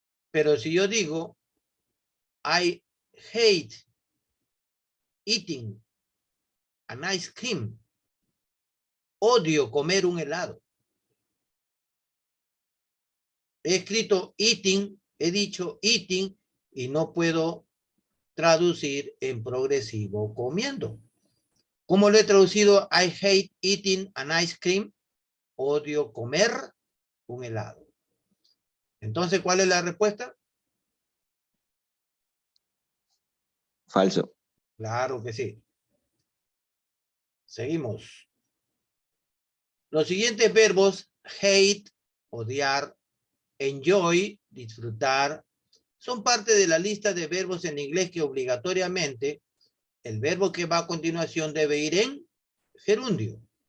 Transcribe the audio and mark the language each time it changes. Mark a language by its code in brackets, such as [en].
[es] Pero si yo digo [en] I hate eating an ice cream, [es] odio comer un helado. He escrito eating, he dicho eating y no puedo traducir en progresivo comiendo. ¿Cómo lo he traducido? [en] I hate eating an ice cream. [es] Odio comer un helado. Entonces, ¿cuál es la respuesta? Falso. Claro que sí. Seguimos. Los siguientes verbos, hate, odiar, enjoy, disfrutar, son parte de la lista de verbos en inglés que obligatoriamente el verbo que va a continuación debe ir en gerundio.